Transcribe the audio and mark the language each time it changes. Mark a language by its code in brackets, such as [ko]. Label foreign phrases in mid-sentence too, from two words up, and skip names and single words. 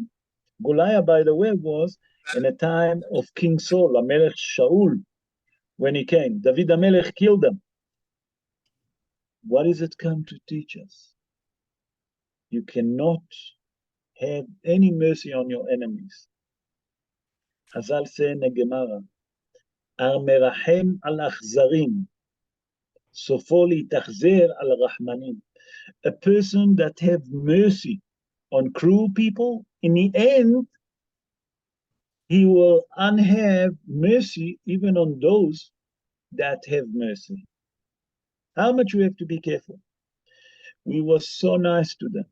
[en] Goliath, by the way, was in a time of King Saul, [he] המלך שאול, [en] when he came. David Amelech killed them. What does it come to teach us? You cannot have any mercy on your enemies. Chazal say in the Gemara, [he] כל המרחם על אכזרים, סופו להתאכזר על רחמנים. [en] A person that have mercy on cruel people, in the end, he will have mercy even on those that have mercy. How much we have to be careful. We were so nice to them.